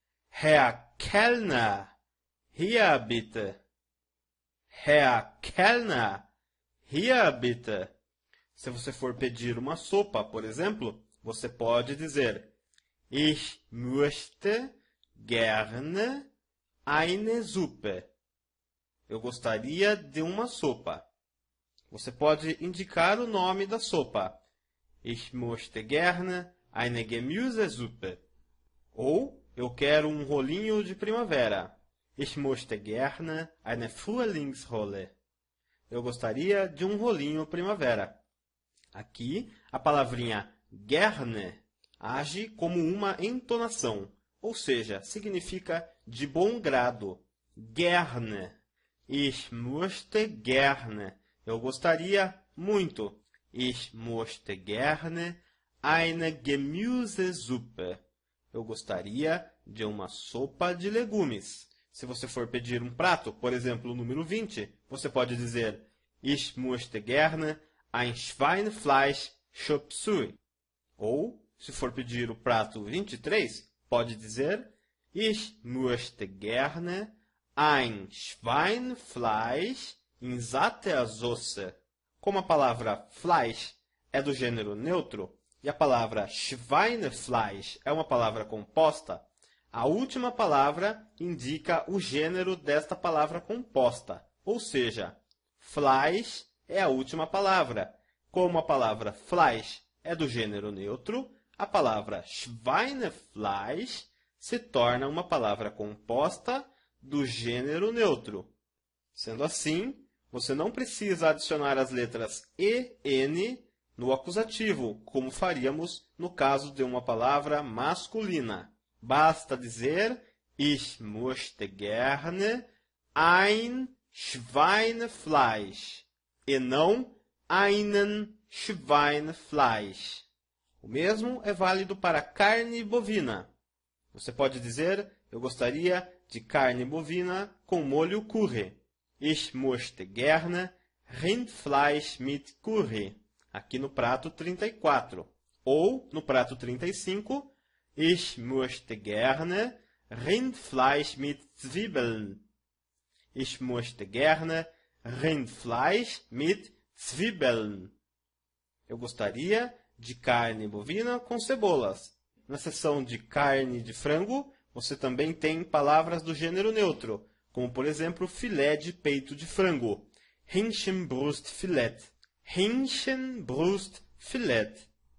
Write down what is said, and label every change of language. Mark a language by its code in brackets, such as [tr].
[de] Herr Kellner, hier bitte. Herr Kellner, hier bitte. [pt] Se você for pedir uma sopa, por exemplo, você pode dizer Ich möchte gerne eine Suppe. Eu gostaria de uma sopa. Você pode indicar o nome da sopa. [de] Ich möchte gerne eine Gemüsesuppe. [pt] Ou, eu quero um rolinho de primavera. [de] Ich möchte gerne eine Frühlingsrolle. [pt] Eu gostaria de um rolinho primavera. Aqui, a palavrinha gerne age como uma entonação, ou seja, significa de bom grado. [de] Gerne. Ich möchte gerne. [pt] Eu gostaria muito. [de] Ich möchte gerne eine Gemüsesuppe. [pt] Eu gostaria de uma sopa de legumes. Se você for pedir um prato, por exemplo, o número 20, você pode dizer Ich möchte gerne ein Schweinefleisch Chop Suey. Ou, se for pedir o prato 23, pode dizer Ich möchte gerne ein Schweinefleisch in satter Soße. Como a palavra Fleisch é do gênero neutro e a palavra Schweinefleisch é uma palavra composta, a última palavra indica o gênero desta palavra composta, ou seja, Fleisch é a última palavra. Como a palavra Fleisch é do gênero neutro, a palavra Schweinefleisch se torna uma palavra composta do gênero neutro. Sendo assim, você não precisa adicionar as letras e, n no acusativo, como faríamos no caso de uma palavra masculina. Basta dizer Ich möchte gerne ein Schweinefleisch e não einen Schweinefleisch. O mesmo é válido para carne bovina. Você pode dizer, eu gostaria de carne bovina com molho curry. [de] Ich möchte gerne Rindfleisch mit Curry. [pt] Aqui no prato 34. Ou, no prato 35, Ich möchte gerne Rindfleisch mit Zwiebeln. [de] Ich möchte gerne Rindfleisch mit Zwiebeln. [pt] Eu gostaria de carne bovina com cebolas. Na seção de carne de frango, você também tem palavras do gênero neutro, como por exemplo filé de peito de frango. [de] Hähnchenbrustfilet. Hähnchenbrustfilet.